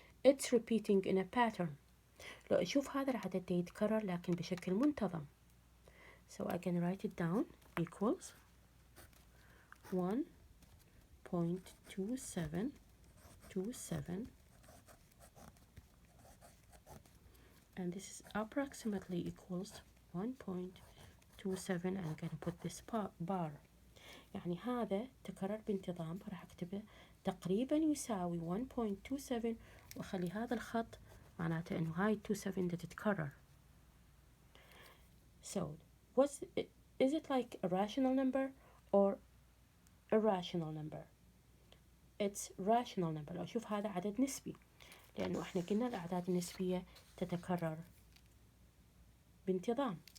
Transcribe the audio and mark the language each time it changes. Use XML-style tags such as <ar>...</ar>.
<en>It's repeating in a pattern.</en> <ar>لو أشوف هذا العدد يتكرر لكن بشكل منتظم.</ar> <en>So I can write it down equals 1.2727, and this is approximately equals 1.27. I'm going to put this bar.</en> <ar>يعني هذا تكرر بانتظام، راح أكتبه تقريبا يساوي 1.27 وأخلي هذا الخط معناته إنه هاي 27 ده تتكرر.</ar> <en>So is it like a rational number or irrational number? It's rational number.</en> <ar>لو أشوف هذا عدد نسبي، لأنه إحنا قلنا الأعداد النسبية تتكرر بانتظام.</ar>